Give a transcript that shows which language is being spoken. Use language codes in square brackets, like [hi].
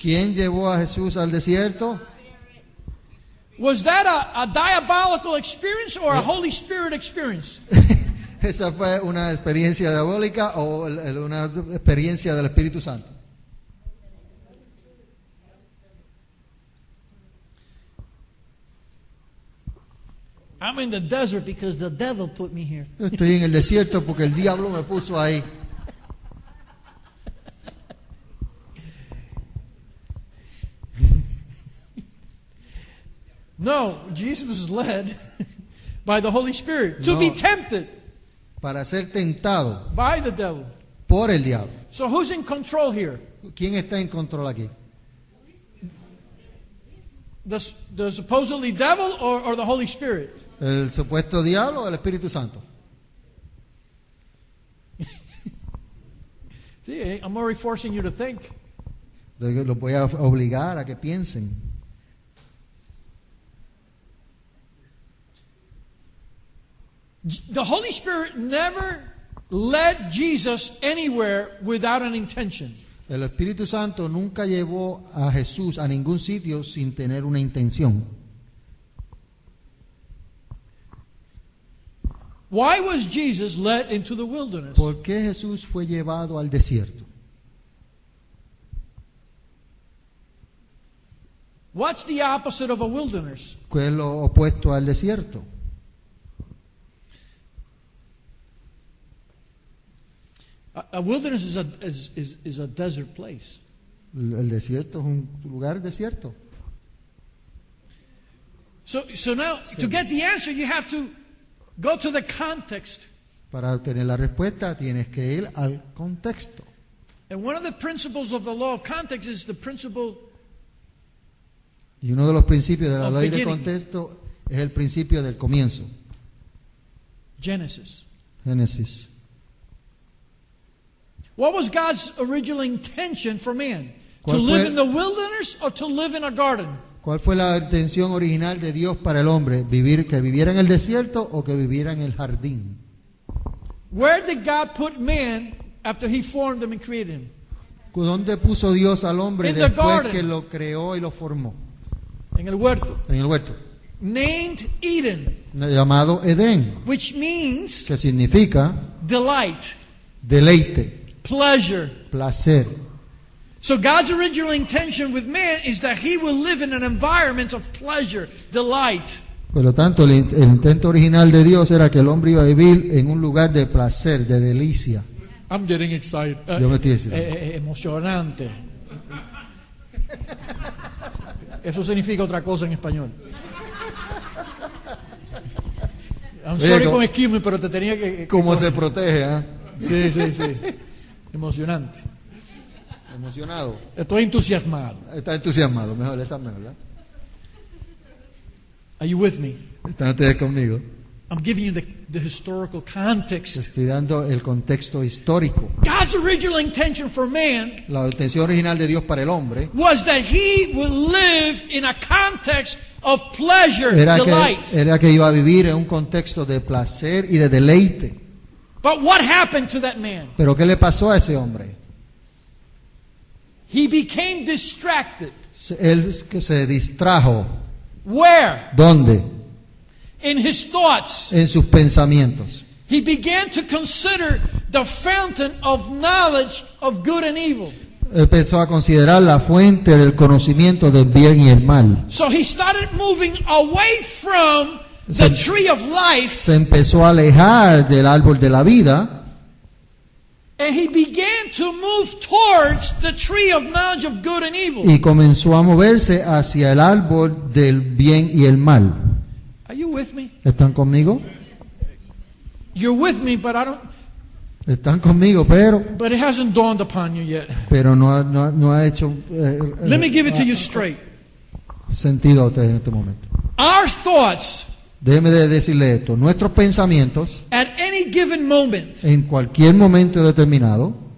[es] ¿Quién llevó a Jesús al desierto? [en] Was that a diabolical experience or a Holy Spirit experience? [es] ¿Esa fue una experiencia diabólica o una experiencia del Espíritu Santo? [en] I'm in the desert because the devil put me here. [es] Estoy en el desierto porque el diablo me puso ahí. [en] No, Jesus was led by the Holy Spirit to be tempted [es] Para ser tentado [en] by the devil. [es] por el diablo. [en] So who's in control here? [es] ¿Quién está en control aquí? [en] The supposedly devil or the Holy Spirit? [es] ¿El supuesto diablo o el Espíritu Santo? [en] See, I'm already forcing you to think. [es] Los voy a obligar a que piensen. [en] The Holy Spirit never led Jesus anywhere without an intention. [es] El Espíritu Santo nunca llevó a Jesús a ningún sitio sin tener una intención. [en] Why was Jesus led into the wilderness? [es] ¿Por qué Jesús fue llevado al desierto? [en] What's the opposite of a wilderness? [es] ¿Qué es lo opuesto al desierto? [en] A wilderness is a desert place. [es] El desierto es un lugar desierto. [en] So now, to get the answer, you have to go to the context. [es] Para obtener la respuesta tienes que ir al contexto. [en] And one of the principles of the law of context is the principle [es] Y uno de los principios de la [en] Of [es] ley de [en] beginning. [es] contexto es el principio del comienzo. [en] Genesis. [es] Génesis. [en] What was God's original intention for man? To [es] ¿Cuál [en] live [es] fue- [en] in the wilderness or to live in a garden? [es] ¿Cuál fue la intención original de Dios para el hombre? ¿Que viviera en el desierto o que viviera en el jardín? [en] Where did God put man after he formed him and created him? [es] ¿Dónde puso Dios al hombre [en] In the [es] después [en] garden. [es] que lo creó y lo formó? En el huerto. En el huerto. [en] Named Eden, [es] Llamado Edén, [en] which means [es] que significa [en] delight, [es] deleite, [en] pleasure. [es] placer. [en] So God's original intention with man is that he will live in an environment of pleasure, delight. [es] Por lo tanto, el intento original de Dios era que el hombre iba a vivir en un lugar de placer, de delicia. [en] I'm getting excited. [es] Yo me estoy diciendo. Emocionante. Eso significa otra cosa en español. [en] I'm [es] Oye, [en] sorry [es] ¿cómo- con [en] excuse me, [es] pero te tenía que... ¿Cómo se protege? ¿Ah? Sí, sí, sí. Emocionante. Emocionado. Estoy entusiasmado. Está entusiasmado. Mejor, está mejor, ¿verdad? [en] Are you with me? [es] ¿Están ustedes conmigo? [en] I'm giving you the historical context. [es] Estoy dando el contexto histórico. [en] God's original intention for man [es] La intención original de Dios para el hombre [en] was that he would live in a context of pleasure, delight. [es] era que iba a vivir en un contexto de placer y de deleite. [en] But what happened to that man? [es] Pero ¿qué le pasó a ese hombre? [en] He became distracted. [es] Él que se distrajo. [en] Where? [es] ¿Dónde? [en] In his thoughts. [es] En sus pensamientos. [en] He began to consider the fountain of knowledge of good and evil. [es] Empezó a considerar la fuente del conocimiento del bien y el mal. [en] So he started moving away from the tree of life [es] Se empezó a alejar del árbol de la vida [en] And he began to move towards the tree of knowledge of good and evil. [es] Y comenzó a moverse hacia el árbol del bien y el mal. [en] Are you with me? [es] ¿Están conmigo? [en] You're with me, but I don't. [es] Están conmigo, [en] But it hasn't dawned upon you yet. [es] pero no ha hecho [en] Let me give it to you straight. [es] sentido a ustedes en este momento. [en] Our thoughts [es] Déjeme de decirle esto, nuestros pensamientos [en] at any given moment [es] en cualquier momento determinado